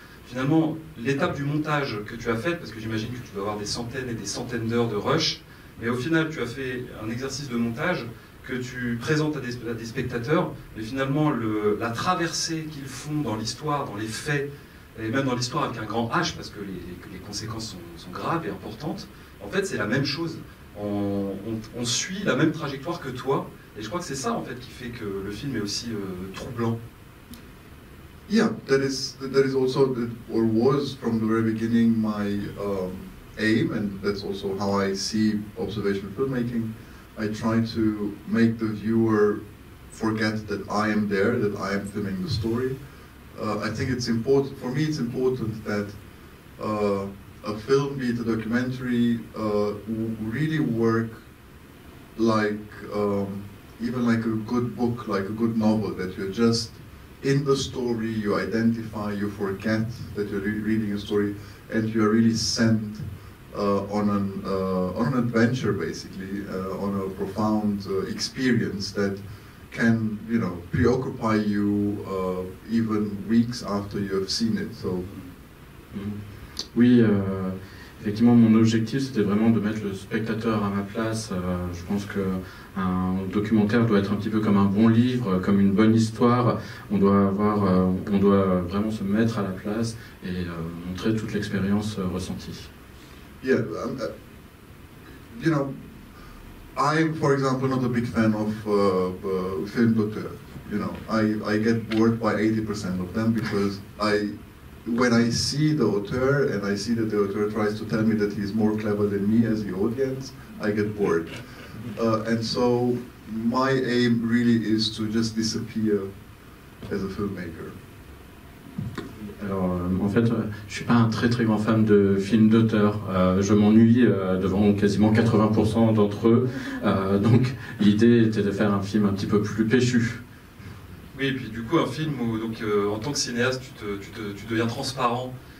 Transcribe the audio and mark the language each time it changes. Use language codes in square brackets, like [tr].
[fr] Finalement, l'étape du montage que tu as faite, parce que j'imagine que tu dois avoir des centaines et des centaines d'heures de rush, mais au final, tu as fait un exercice de montage que tu présentes à des spectateurs, mais finalement, la traversée qu'ils font dans l'histoire, dans les faits, et même dans l'histoire avec un grand H, parce que les conséquences sont graves et importantes, en fait, c'est la même chose. On suit la même trajectoire que toi, et je crois que c'est ça, en fait, qui fait que le film est aussi troublant. [en] Yeah, that is also, or was from the very beginning, my aim, and that's also how I see observational filmmaking. I try to make the viewer forget that I am there, that I am filming the story. I think it's important, for me it's important that a film, be it a documentary, really work like even like a good book, like a good novel, that you're just in the story, you identify, you forget that you're reading a story, and you're really sent on an adventure, basically, on a profound experience that can, you know, preoccupy you even weeks after you have seen it. So. [fr] Oui, effectivement, mon objectif, c'était vraiment de mettre le spectateur à ma place. Je pense qu'un documentaire doit être un petit peu comme un bon livre, comme une bonne histoire. On doit vraiment se mettre à la place et montrer toute l'expérience ressentie. [en] Yeah, you know, I'm, for example, not a big fan of film d'auteur. You know, I get bored by 80% of them because when I see the author and I see that the author tries to tell me that he's more clever than me as the audience, I get bored. And so my aim really is to just disappear as a filmmaker. [fr] Alors, en fait, je suis pas un très très grand fan de films d'auteur. Je m'ennuie devant quasiment 80% d'entre eux. Donc, l'idée était de faire un film un petit peu plus péchu. Oui, et puis du coup, un film où, donc, en tant que cinéaste, tu deviens transparent.